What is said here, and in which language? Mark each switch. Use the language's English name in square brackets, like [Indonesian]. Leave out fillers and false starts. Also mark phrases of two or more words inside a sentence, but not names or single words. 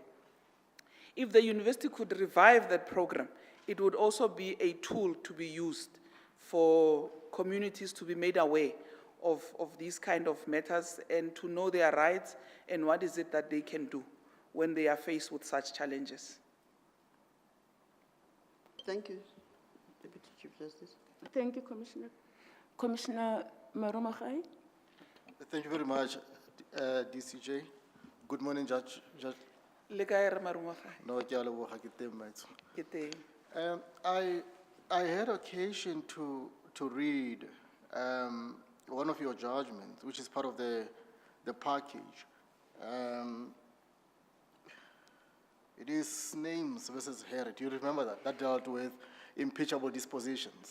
[English] If the university could revive that program, it would also be a tool to be used for communities to be made aware of these kind of matters and to know their rights and what is it that they can do when they are faced with such challenges. Thank you, Deputy Chief Justice. Thank you, Commissioner. Commissioner Marumachai. Thank you very much, DCJ. Good morning, Judge. [Tswana] Le kae re Marumafai? No, ke a leboga, ke teng, maitso. Ke teng. [English] I had occasion to read one of your judgments, which is part of the package. It is Names versus Herod. Do you remember that? That dealt with impeachable dispositions.